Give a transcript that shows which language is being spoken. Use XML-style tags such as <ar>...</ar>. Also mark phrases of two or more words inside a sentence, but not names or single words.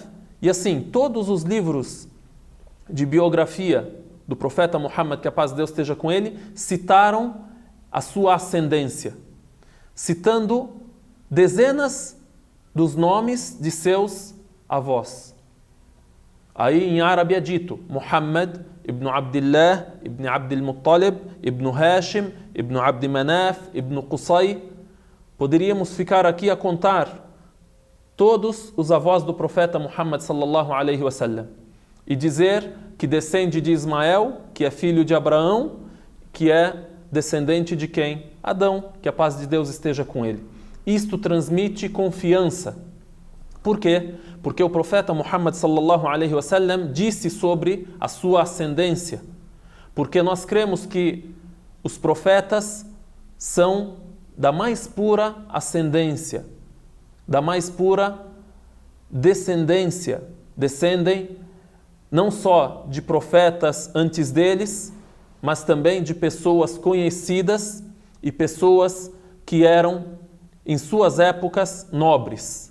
<pt>E assim, todos os livros de biografia do profeta Muhammad, que a paz de Deus esteja com ele, citaram a sua ascendência, citando dezenas dos nomes de seus avós. Aí em árabe é dito Muhammad ibn Abdullah, ibn Abdul Muttalib, ibn Hashim, ibn Abd Manaf, ibn Qusay. Poderíamos ficar aqui a contar todos os avós do profeta Muhammad</pt> <ar>صلى الله عليه وسلم</ar> <pt>e dizer que descende de Ismael, que é filho de Abraão, que é descendente de quem? Adão, que a paz de Deus esteja com ele. Isto transmite confiança. Por quê? Porque o profeta Muhammad</pt> <ar>صلى الله عليه وسلم</ar> <pt>disse sobre a sua ascendência. Porque nós cremos que os profetas são da mais pura ascendência, da mais pura descendência. Descendem não só de profetas antes deles, mas também de pessoas conhecidas e pessoas que eram, em suas épocas, nobres.</pt>